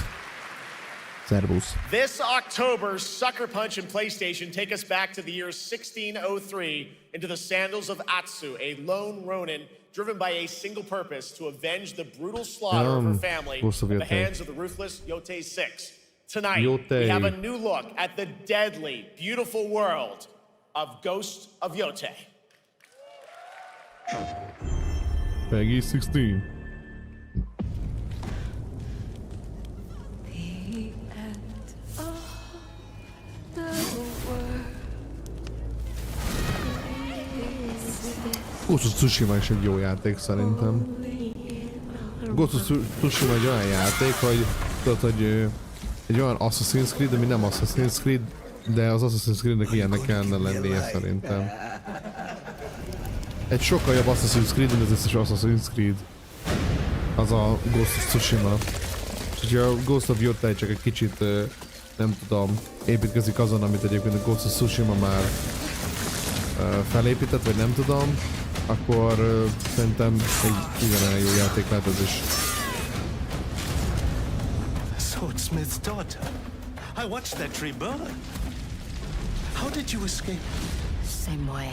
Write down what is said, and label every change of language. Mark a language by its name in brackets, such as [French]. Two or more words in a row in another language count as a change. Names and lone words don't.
[Hungarian] Servus. [English] This October, Sucker Punch and PlayStation take us back to the year 1603 into the sandals of Atsu, a lone ronin driven by a single purpose to avenge the brutal slaughter of her family at the hands of the ruthless Yotei 6. Tonight, we have a new look at the deadly, beautiful world of Ghost of Yotei. [Hungarian] Peggy 16. Ghost of Tsushima is egy jó játék szerintem. Ghost of Tsushima egy olyan játék, hogy tudod, hogy egy olyan Assassin's Creed, ami nem Assassin's Creed, de az Assassin's Creednek ilyennek kellene lennie szerintem. Egy sokkal jobb Assassin's Creed, mint az összes Assassin's Creed. Az a Ghost of Tsushima. És a Ghost of Yotei csak egy kicsit, nem tudom, építkezik azon, amit egyébként a Ghost of Tsushima már felépített, vagy nem tudom, akkor szerintem egy ugyanilyen jó játék lehet ez is. [English] Swordsmith's daughter. I watched that tree burn. How did you escape? Same way.